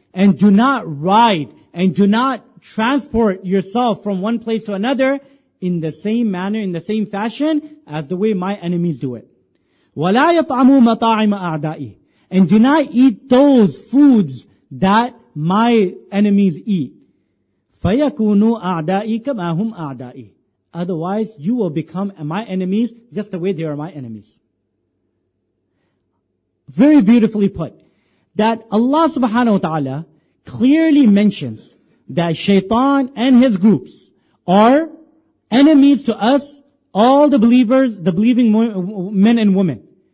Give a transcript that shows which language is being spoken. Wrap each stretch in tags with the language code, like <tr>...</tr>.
<en>And do not ride and do not transport yourself from one place to another in the same manner, in the same fashion as the way my enemies do it.</en> <ar>وَلَا يَطْعَمُوا مَطَاعِمَ أَعْدَائِي.</ar> <en>And do not eat those foods that my enemies eat.</en> <ar>فَيَكُونُوا أَعْدَائِي كَمَا هُمْ أَعْدَائِي.</ar> <en>Otherwise, you will become my enemies just the way they are my enemies. Very beautifully put. That Allah subhanahu wa ta'ala clearly mentions that shaitan and his groups are enemies to us, all the believers, the believing men and women.</en>